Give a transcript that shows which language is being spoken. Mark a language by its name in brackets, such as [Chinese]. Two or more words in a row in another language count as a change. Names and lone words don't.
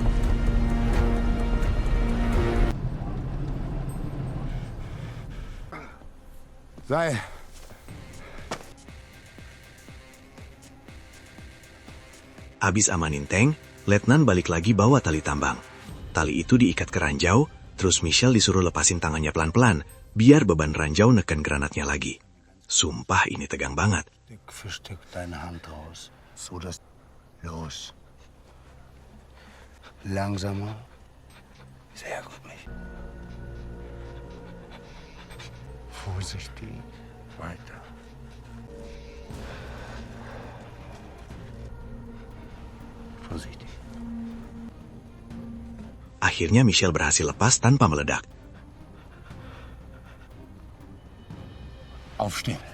[Indonesian] Sei. Abis amanin tank, Letnan balik lagi bawa tali tambang. Tali itu diikat ke ranjau, terus Michel disuruh lepasin tangannya pelan-pelan, biar beban ranjau neken granatnya lagi. Sumpah ini tegang banget. [German] Stück für Stück deine Hand raus, so dass... Los. Langsamer. Sehr gut, mich. Vorsichtig. Weiter. Vorsichtig. [Indonesian] Akhirnya Michel berhasil lepas tanpa meledak. Aufstehen.